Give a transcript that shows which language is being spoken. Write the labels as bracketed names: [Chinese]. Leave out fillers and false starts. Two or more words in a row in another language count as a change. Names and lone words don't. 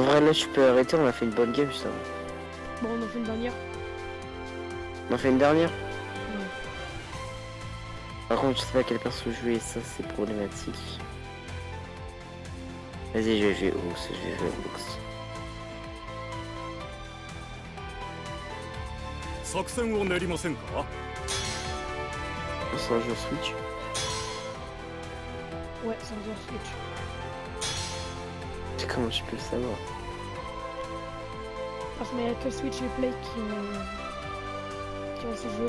[French] En vrai, là, je peux arrêter, on a fait une bonne game, ça. Bon, on en fait une dernière. On a fait une dernière? Ouais. Par contre, je sais pas quel perso jouer, ça c'est problématique. Vas-y, je vais jouer Ox, Ox. [Japanese] 作戦を練りませんか [French] C'est un jeu Switch. Ouais, c'est un jeu Switch. Comment tu peux le savoir? Parce qu'il n'y a que Switch et Play qui ont ce jeu.